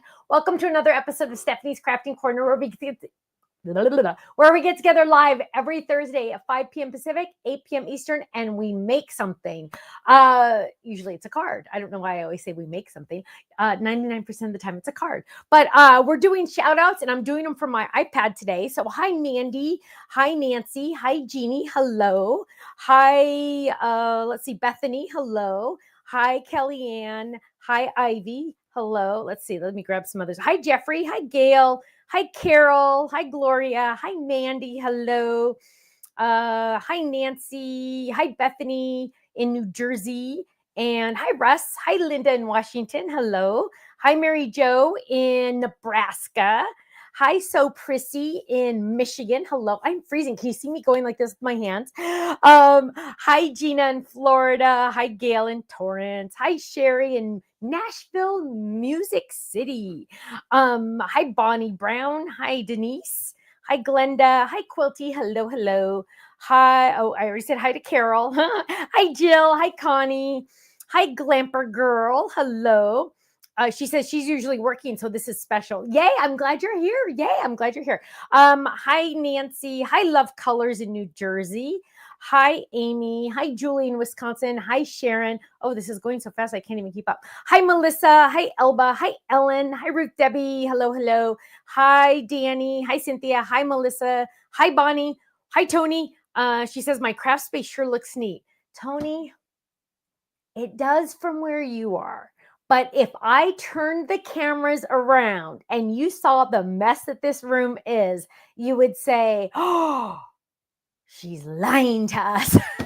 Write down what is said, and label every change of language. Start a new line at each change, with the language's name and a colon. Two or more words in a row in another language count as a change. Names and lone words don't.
English: Welcome to another episode of Stephanie's Crafting Corner, where we get together live every Thursday at 5 p.m. Pacific, 8 p.m. Eastern, and we make something. Usually it's a card. I don't know why I always say we make something. 99% of the time it's a card. But we're doing shout outs, and I'm doing them from my iPad today. So hi, Mandy. Hi, Nancy. Hi, Jeannie. Hello. Hi, let's see, Bethany. Hello. Hi, Kellyanne. Hi, Ivy. Hello. Let's see. Let me grab some others. Hi, Jeffrey. Hi, Gail. Hi, Carol. Hi, Gloria. Hi, Mandy. Hello. Hi, Nancy. Hi, Bethany in New Jersey. And hi, Russ. Hi, Linda in Washington. Hello. Hi, Mary Jo in Nebraska. Hi, So Prissy in Michigan. Hello. I'm freezing. Can you see me going like this with my hands? Hi, Gina in Florida. Hi, Gail in Torrance. Hi, Sherry in Nashville, Music City. Hi, Bonnie Brown. Hi, Denise. Hi, Glenda. Hi, Quilty. Hello, hello. Hi. Oh, I already said hi to Carol. Hi, Jill. Hi, Connie. Hi, Glamper Girl. Hello. She says she's usually working, so this is special. Yay, I'm glad you're here. Yay, I'm glad you're here. Hi, Nancy. Hi, Love Colors in New Jersey. Hi, Amy. Hi, Julie in Wisconsin. Hi, Sharon. Oh, this is going so fast, I can't even keep up. Hi, Melissa. Hi, Elba. Hi, Ellen. Hi, Ruth Debbie. Hello, hello. Hi, Danny. Hi, Cynthia. Hi, Melissa. Hi, Bonnie. Hi, Tony. She says, my craft space sure looks neat. Tony, it does from where you are. But if I turned the cameras around and you saw the mess that this room is, you would say, oh, she's lying to us.